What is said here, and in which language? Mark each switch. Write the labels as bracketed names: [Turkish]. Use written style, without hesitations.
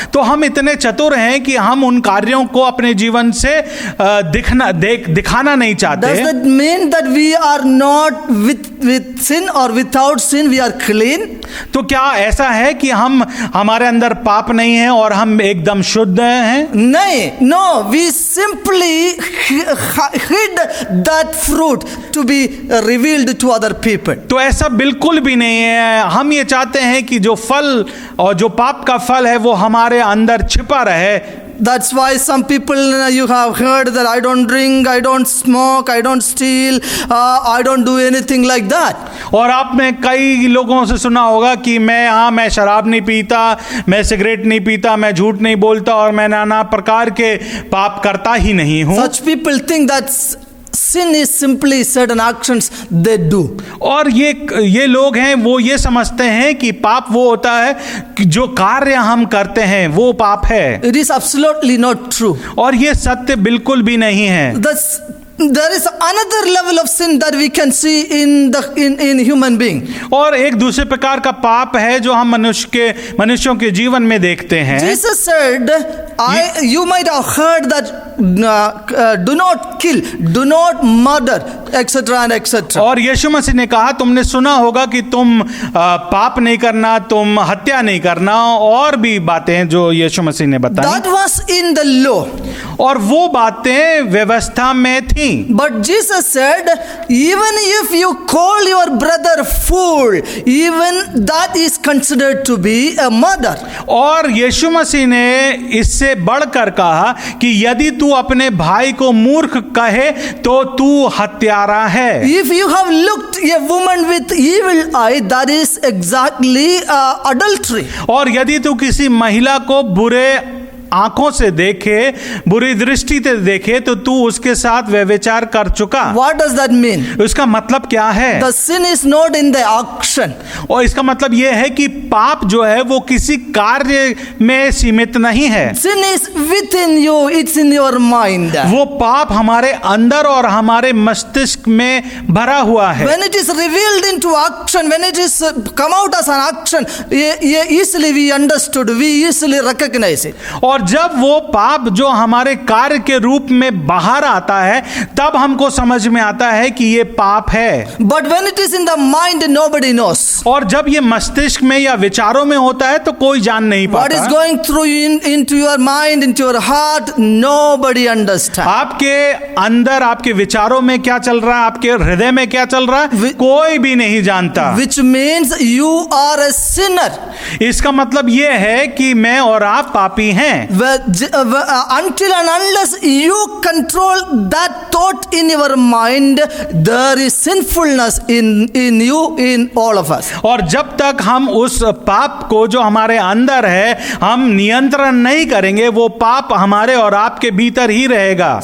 [Hindi] तो हम इतने चतुर हैं कि हम उन कार्यों को अपने जीवन से दिखाना नहीं चाहते। [English] Does that mean that we are not with sin or without sin we are clean? [Hindi] तो क्या ऐसा है कि हम हमारे अंदर पाप नहीं है और हम एकदम शुद्ध हैं? नहीं, [English] no, we simply hid that fruit to be revealed to other people. [Hindi] तो ऐसा बिल्कुल भी नहीं है। हम ये चाहते हैं कि जो फल और जो पाप का फल है वो हमारे अंदर छिपा रहे। [English] That's why some people, you have heard that I don't drink, I don't smoke, I don't steal, I don't do anything like that. [Hindi] और आप में कई लोगों से सुना होगा कि मैं शराब नहीं पीता, मैं सिगरेट नहीं पीता, मैं झूठ नहीं बोलता और मैं नाना प्रकार के पाप करता ही नहीं हूँ। [English] Such people think that sin is simply certain actions they do. [Hindi] और ये लोग हैं, वो ये समझते हैं कि पाप वो होता है कि जो कार्य हम करते हैं वो पाप है। [English] It is absolutely not true. [Hindi] और ये सत्य बिल्कुल भी नहीं है। [English] There is another level of sin that we can see in human being. [Hindi] और एक दूसरे प्रकार का पाप है जो हम मनुष्यों के जीवन में देखते हैं। [English] Jesus said, you might have heard that do not kill, do not murder, etc. and etc. [Hindi] और यीशु मसीह ने कहा, तुमने सुना होगा कि तुम पाप नहीं करना, तुम हत्या नहीं करना, और भी बातें जो यीशु मसीह ने बताई। [English] That was in the law. [Hindi] और वो बातें व्यवस्था में थी। [English] But Jesus said, even if you call your brother fool, even that is considered to be a murder. [Hindi] और यीशु मसीह ने इससे बढ़कर कहा कि यदि तू अपने भाई को मूर्ख कहे तो तू हत्यारा है। [English] If you have looked a woman with evil eye, that is exactly adultery. [Hindi] और यदि तू किसी महिला को बुरे आंखों से देखे, बुरी दृष्टि से देखे, तो तू उसके साथ व्यभिचार कर चुका। [English] What does that mean? [Hindi] उसका मतलब क्या है? [English] The sin is not in the action. [Hindi] और इसका मतलब यह है कि पाप जो है वो किसी कार्य में सीमित नहीं है। [English] Sin is within you, it's in your mind. [Hindi] वो पाप हमारे अंदर और हमारे मस्तिष्क में भरा हुआ है। [English] When it is revealed into action, when it is come out as an action, easily we understood, we easily recognize it. [Hindi] और जब वो पाप जो हमारे कार्य के रूप में बाहर आता है, तब हमको समझ में आता है कि ये पाप है। [English] But when it is in the mind, nobody knows. [Hindi] और जब ये मस्तिष्क में या विचारों में होता है तो कोई जान नहीं पाता। [English] What is going through into your mind, into your heart, nobody understands. [Hindi] आपके अंदर, आपके विचारों में क्या चल रहा है, आपके हृदय में क्या चल रहा है, कोई भी नहीं जानता। [English] Which means you are a sinner. [Hindi] इसका मतलब ये है कि मैं और आप पापी हैं। [English] Until and unless you control that thought in your mind, there is sinfulness in you, in all of us. [Hindi] और जब तक हम उस पाप को जो हमारे अंदर है हम नियंत्रण नहीं करेंगे, वो पाप हमारे और आपके भीतर ही रहेगा।